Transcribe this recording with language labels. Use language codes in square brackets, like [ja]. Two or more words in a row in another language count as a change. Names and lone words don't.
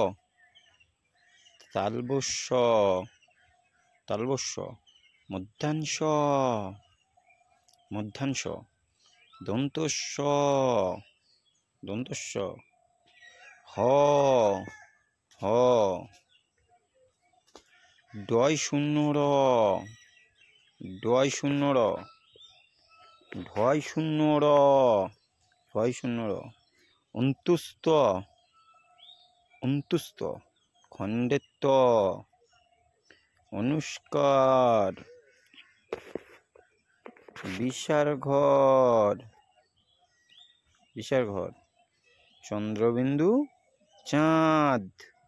[bn] তালবস্য তালবস্য মধ্যাংশ মধ্যাংশ দন্তস্য দন্তস্য হ হ ডয় শূন্য র ডয় শূন্য র ঢয় শূন্য র ঢয় শূন্য র অন্তুস্ত অন্তুস্ত খণ্ডেত্ব অনুষ্কার বিশারঘর বিশারঘর চন্দ্রবিন্দু চাঁদ।